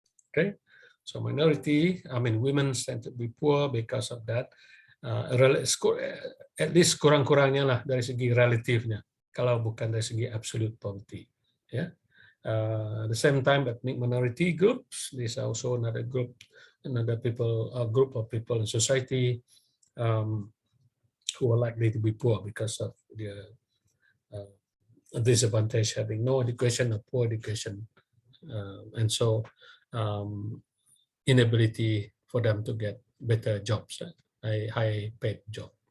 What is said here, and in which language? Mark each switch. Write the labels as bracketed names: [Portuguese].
[English] Okay, so women tend to be poor because of that. At least [Malay] kurang-kurangnya lah dari segi relatifnya, kalau bukan dari segi absolute poverty. Ya, [English] At the same time, ethnic minority groups, these are also another group of people in society who are likely to be poor because of their disadvantage, having no education or poor education, and so inability for them to get better jobs, a high paid job.